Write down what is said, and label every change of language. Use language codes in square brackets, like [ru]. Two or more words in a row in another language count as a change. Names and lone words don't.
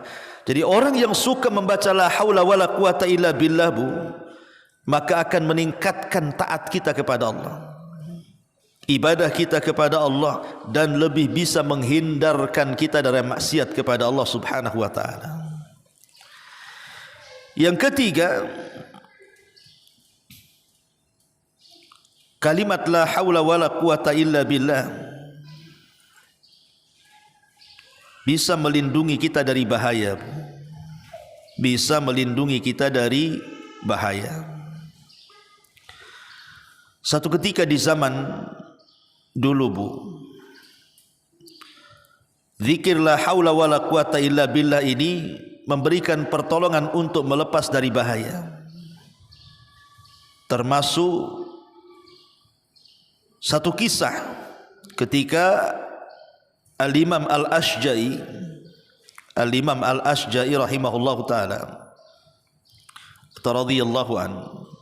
[id] Jadi orang yang suka membaca [ar] la haula wala quwata illa billah, [id] Bu, maka akan meningkatkan taat kita kepada Allah, ibadah kita kepada Allah, dan lebih bisa menghindarkan kita dari maksiat kepada Allah [ar] Subhanahu wa taala. [id] Yang ketiga, kalimat [ar] la haula wala quwata illa billah [id] bisa melindungi kita dari bahaya. bisa melindungi kita dari bahaya. Satu ketika di zaman dulu, Bu, zikir [ar] la haula wala quwata illa billah [id] ini memberikan pertolongan untuk melepas dari bahaya. Termasuk satu kisah ketika Al-Imam Al-Ashja'i [ar] rahimahullahu ta'ala radhiyallahu anhu.